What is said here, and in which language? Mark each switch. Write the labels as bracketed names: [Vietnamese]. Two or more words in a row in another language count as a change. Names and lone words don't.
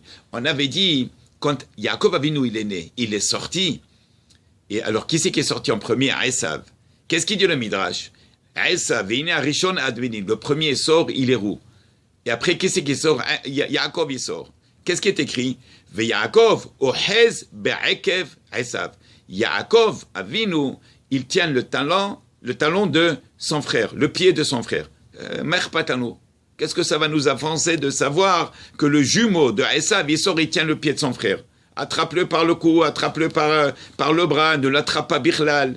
[French] On avait dit, quand Yaakov Avinu, il est né, il est sorti, et alors, qui c'est qui est sorti en premier? Esav. Qu'est-ce qu'il dit le Midrash? Esav, le premier sort, il est roux. Et après, qui c'est qui sort? Yaakov, il sort. Qu'est-ce qui est écrit? [Hebrew] ויעקב אחז בעקב עשו. [French] Yaakov Avinu, il tient le talon de son frère, le pied de son frère. Merpatanu. Qu'est-ce que ça va nous avancer de savoir que le jumeau de Esav, il tient le pied de son frère? Attrape-le par le cou, attrape-le par le bras, ne l'attrape pas bichlal.